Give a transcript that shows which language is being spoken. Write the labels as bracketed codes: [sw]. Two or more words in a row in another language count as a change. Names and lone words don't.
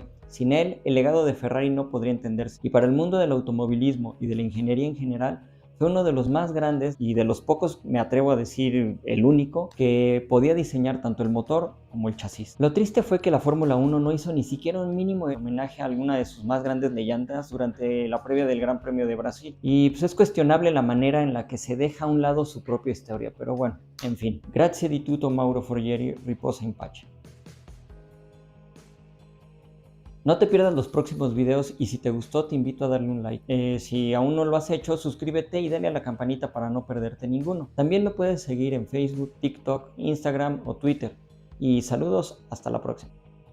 [es] Sin él, el legado de Ferrari no podría entenderse, y para el mundo del automovilismo y de la ingeniería en general, fue uno de los más grandes y de los pocos, me atrevo a decir el único, que podía diseñar tanto el motor como el chasis. Lo triste fue que la Fórmula 1 no hizo ni siquiera un mínimo de homenaje a alguna de sus más grandes leyendas durante la previa del Gran Premio de Brasil, y pues es cuestionable la manera en la que se deja a un lado su propia historia, pero bueno, en fin. [it] Grazie di tutto Mauro Forghieri, riposa in pace. [es] No te pierdas los próximos videos y si te gustó te invito a darle un like. Si aún no lo has hecho, suscríbete y dale a la campanita para no perderte ninguno. También me puedes seguir en Facebook, TikTok, Instagram o Twitter. Y saludos, hasta la próxima.